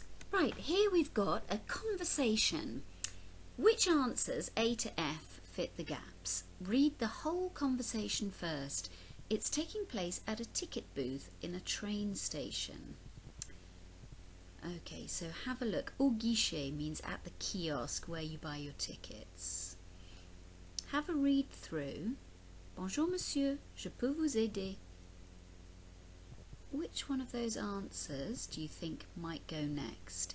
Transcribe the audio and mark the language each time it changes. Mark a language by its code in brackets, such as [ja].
[en] Right, here we've got a conversation. Which answers A to F fit the gaps? Read the whole conversation first. It's taking place at a ticket booth in a train station. Okay, so have a look. [fr] Au guichet [en] means at the kiosk where you buy your tickets. Have a read through. [fr] Bonjour monsieur, je peux vous aider? [en] Which one of those answers do you think might go next?